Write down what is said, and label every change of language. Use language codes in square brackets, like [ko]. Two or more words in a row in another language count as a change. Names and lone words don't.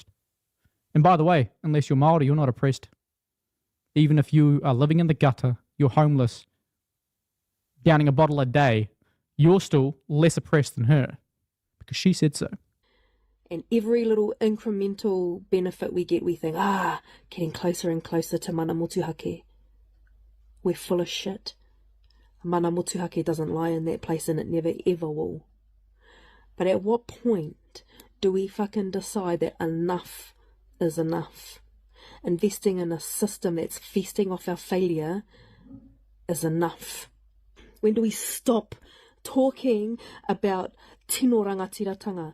[en] And by the way, unless you're Maori, you're not oppressed. Even if you are living in the gutter, you're homeless, downing a bottle a day, you're still less oppressed than her because she said so. And every little incremental benefit we get, we think, getting closer and closer to [mi] mana motuhake. [en] We're full of shit. [mi] Mana motuhake [en] doesn't lie in that place, and it never ever will. But at what point do we fucking decide that enough is enough? Investing in a system that's feasting off our failure is enough. When do we stop talking about [mi] Tino Rangatiratanga?